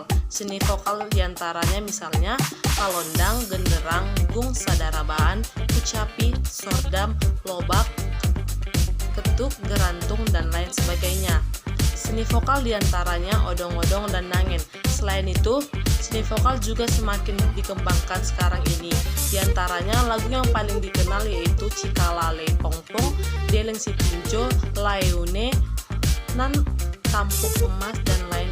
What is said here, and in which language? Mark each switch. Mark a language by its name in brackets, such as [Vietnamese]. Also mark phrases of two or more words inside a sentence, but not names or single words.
[Indonesian] Seni vokal diantaranya misalnya kalondang, genderang, gung, sadarabaan, kecapi, sordam, lobak, ketuk, gerantung, dan lain sebagainya. Seni vokal diantaranya odong-odong dan nangen. Selain itu, seni vokal juga semakin dikembangkan sekarang ini. Diantaranya lagu yang paling dikenal yaitu Cikalale Pongpong, Deleng Si Tinjo, Laeune, Nan Tampuk Emas, dan